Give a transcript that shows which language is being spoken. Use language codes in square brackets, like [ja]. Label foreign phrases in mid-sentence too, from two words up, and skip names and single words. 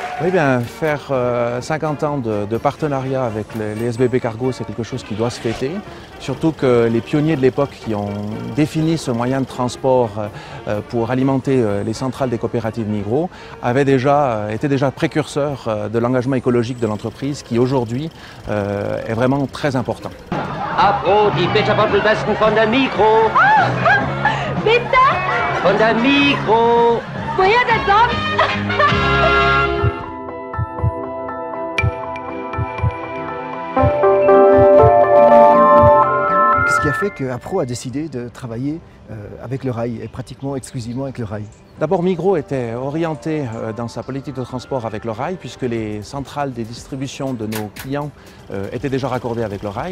[fr] Eh bien, faire 50 ans de partenariat avec les SBB Cargo, c'est quelque chose qui doit se fêter. Surtout que les pionniers de l'époque qui ont défini ce moyen de transport pour alimenter les centrales des coopératives Migros étaient déjà précurseurs de l'engagement écologique de l'entreprise qui aujourd'hui est vraiment très important. [de] Apro, die Bitterbottelbesten von der Migros. Bitte? Von der Migros. Woher denn sonst? [fr] Qu'est-ce qui a fait qu'Apro a décidé de travailler avec le rail et pratiquement exclusivement avec le rail? D'abord, Migros était orienté dans sa politique de transport avec le rail puisque les centrales des distributions de nos clients étaient déjà raccordées avec le rail.